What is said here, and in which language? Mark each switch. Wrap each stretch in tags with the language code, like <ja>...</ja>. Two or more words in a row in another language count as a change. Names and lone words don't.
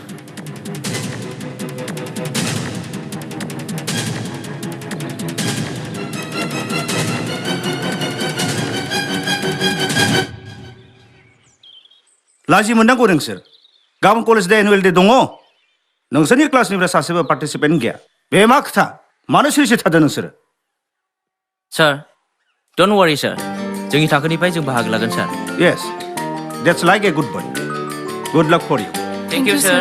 <brx>लाजि मोननांगौ नोंसोर गाबोन</brx> <en>college day annual day</en> <brx>दङ नोंसोरनि क्लासनिफ्राय सासेबो पार्टिसिपेन्ट गैया बे मा खोथा मानो सिरि थादों नोंसोरो</brx> <en>sir don't worry sir</en> <brx>जोंनि थाखोनिफ्राय जों बाहागो लागोन सार</brx> <en>yes that's like a good boy good luck for you thank you sir</en>